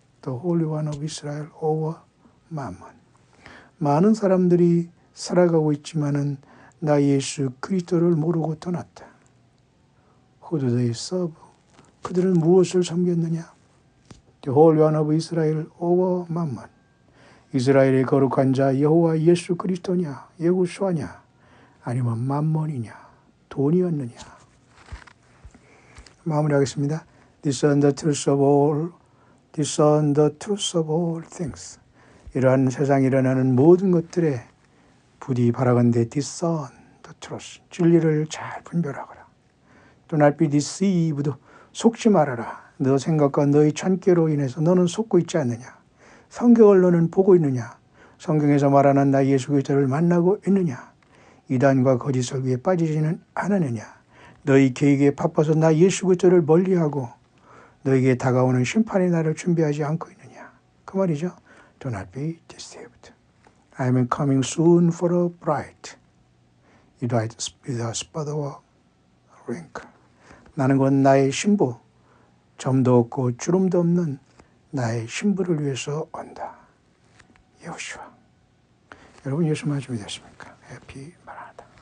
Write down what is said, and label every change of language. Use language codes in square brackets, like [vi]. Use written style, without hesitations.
[en] The Holy One of Israel over Mammon [ko] 많은 사람들이 살아가고 있지만은 나 예수 그리스도를 모르고 떠났다. [en] Who do they serve? [ko] 그들은 무엇을 섬겼느냐? [en] The Holy One of Israel over Mammon. [ko] 이스라엘의 거룩한 자 여호와 예수 그리스도냐, 여호수아냐, 아니면 만몬이냐, 돈이었느냐. 마무리하겠습니다. [en] Discern the truth of all, discern the truth of all things. [ko] 이러한 세상에 일어나는 모든 것들에 부디 바라건대 [en] discern the truth. [ko] 진리를 잘 분별하거라. [en] Do not be deceived. [ko] 속지 말아라. 너 생각과 너의 찬깨로 인해서 너는 속고 있지 않느냐. 성경을 너는 보고 있느냐? 성경에서 말하는 나 예수 그리스도를 만나고 있느냐? 이단과 거짓 설교에 빠지지는 않았느냐? 너희 계획에 바빠서 나 예수 그리스도를 멀리하고 너에게 다가오는 심판의 날을 준비하지 않고 있느냐? 그 말이죠. [en] Do not be deceived. I am coming soon for a bride. without spot or wrinkle. [ko] 나는 곧 나의 신부, 점도 없고 주름도 없는 나의 신부를 위해서 온다. 여호수아. 여러분 예수 말씀이 되십니까? 해피 마라나다.